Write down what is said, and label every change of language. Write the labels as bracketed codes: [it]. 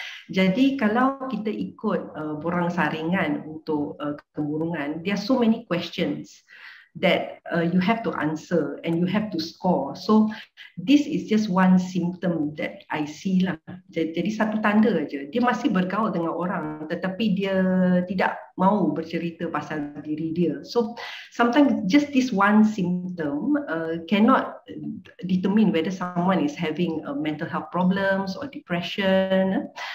[ms] Jadi kalau kita ikut borang saringan untuk kemurungan, [en] there are so many questions that you have to answer and you have to score. So this is just one symptom that I see lah. [ms] Jadi satu tanda aja. Dia masih bergaul dengan orang tetapi dia tidak mahu bercerita pasal diri dia. [en] So sometimes just this one symptom cannot determine whether someone is having mental health problems or depression.